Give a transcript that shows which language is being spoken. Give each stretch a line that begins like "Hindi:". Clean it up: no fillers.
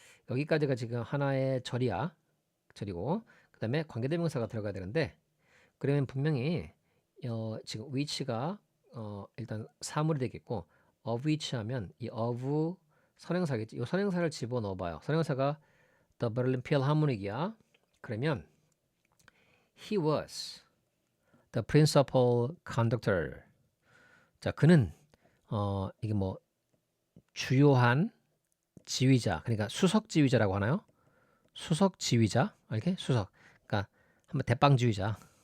Korean: 여기까지가 지금 하나의 절이야. 절이고 그 다음에 관계대명사가 들어가야 되는데 그러면 분명히 지금 which가 일단 사물이 되겠고 of which 하면 이 of 선행사겠지. 이 선행사를 집어넣어봐요. 선행사가
English: The Berlin Philharmonic이야.
Korean: 그러면
English: he was the principal conductor.
Korean: 자, 그는 이게 뭐 주요한 지휘자, 그러니까 수석 지휘자라고 하나요? 수석 지휘자, 이렇게 수석. 그러니까 한번 대빵 지휘자.